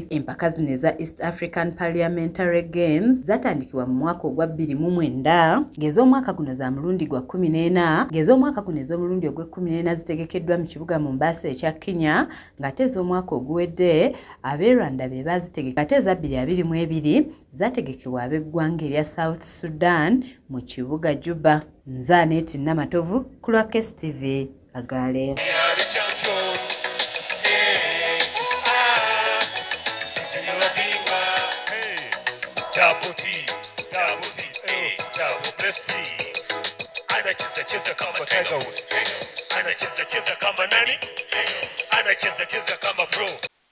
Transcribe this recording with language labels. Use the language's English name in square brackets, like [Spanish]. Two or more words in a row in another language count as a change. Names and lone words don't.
[Ganda] Empaka zino eza East African Parliamentary Games zatandikibwa mu mwaka ogwa 2009 ng'ez'omwaka guno za mulundi gwa 14 ng'ez'omwaka guno ez'omulundi ogw'e14 zitegekeddwa mu kibuga Mombasa ekya Kenya ng'ate ez'omwaka oguwedde ab'e Rwanda be bazitegeka ate eza 2022 zategekebwa ab'eggwanga erya South Sudan mu kibuga Juba. Nze Aneti Namatovu ku lwa Kes TV Agaleero. [Swahili] Anacheza kama Tiger Woods, anacheza kama nani, anacheza kama pro.